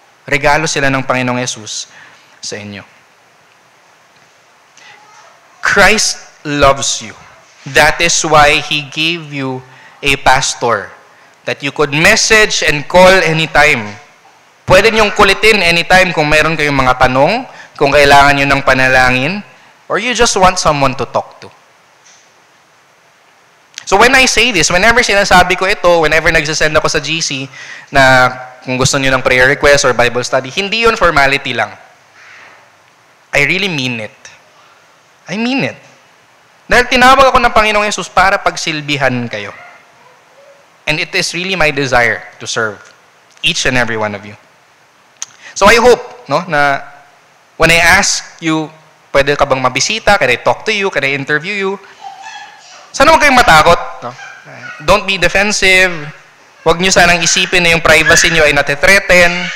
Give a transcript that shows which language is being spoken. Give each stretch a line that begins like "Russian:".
Filipino: Regalo sila ng Panginoong Yesus sa inyo.
English: Christ loves you. That is why He gave you a pastor that you could message and call anytime.
Filipino: Pwede niyong kulitin anytime kung mayroon kayong mga tanong, kung kailangan niyo ng panalangin,
English: or you just want someone to talk to. So when I say this, whenever
Filipino: sinasabi ko ito,
English: whenever
Filipino: nagsasend ako sa GC na kung gusto niyo
English: ng prayer request or Bible study,
Filipino: hindi yun formality lang.
English: I really mean it. I mean it.
Filipino: Dahil tinawag ako ng Panginoong Yesus para pagsilbihan kayo.
English: And it is really my desire to serve each and every one of you. So I hope, no, na when I ask you,
Filipino: pwede ka bang mabisita?
English: Can I talk to you? Can I interview you?
Filipino: Sana huwag kayong matakot.
English: No? Don't be defensive.
Filipino: Huwag nyo sanang isipin na yung privacy nyo ay natithreaten.